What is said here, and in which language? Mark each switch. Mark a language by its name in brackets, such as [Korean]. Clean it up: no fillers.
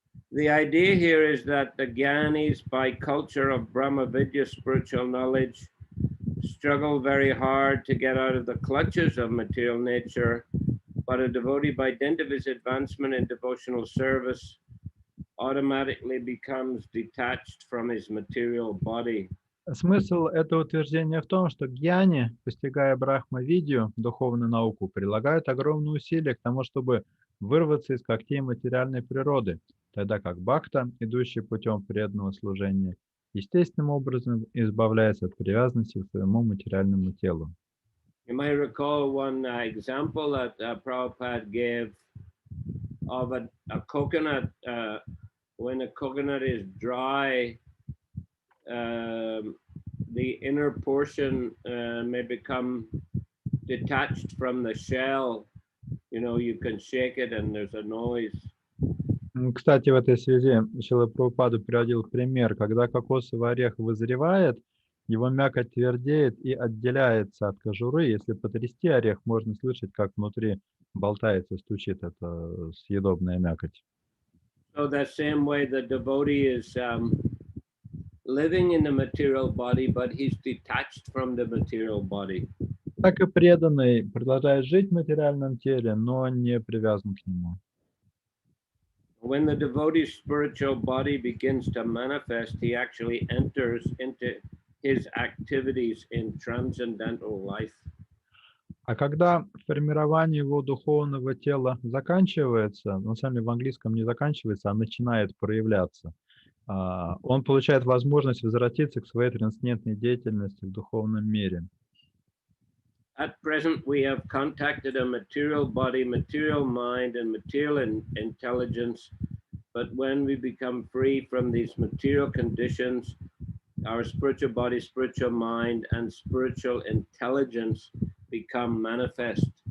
[English] The idea here is that the Gyanis, by culture of Brahma Vidya spiritual knowledge, struggle very hard to get out of the clutches of material nature, but a devotee, by dint of his advancement in devotional service, automatically becomes detached from his material body. [Russian] Смысл этого утверждения в том, что гьяни, постигая Брахма-видью, духовную науку, прилагают огромные усилия к тому, чтобы вырваться из когтей материальной природы, тогда как бхакта, идущий путем преданного служения, естественным образом избавляется от привязанности к своему материальному телу. [English] You might recall one example that Prabhupada gave of a coconut. When a coconut is dry, the inner portion may become detached from the shell. You know, you can shake it and there's a noise. [Russian] Кстати, в этой связи Шрила Прабхупада приводил пример, когда кокосовый орех вызревает, его мякоть твердеет и отделяется от кожуры. Если потрясти орех, можно слышать, как внутри болтается, стучит эта съедобная мякоть. [English] So that same way the devotee is living in the material body, but he's detached from the material body. [Russian] Так и преданный продолжает жить в материальном теле, но не привязан к нему. [English] When the devotee's spiritual body begins to manifest, he actually enters into his activities in transcendental life. [Russian] А когда формирование его духовного тела заканчивается, на самом деле в английском не заканчивается, а начинает проявляться, он получает возможность возвратиться к своей трансцендентной деятельности в духовном мире. [English] At present, we have contacted a material body, material mind, and material intelligence. But when we become free from these material conditions, our spiritual body, spiritual mind, and spiritual intelligence become manifest.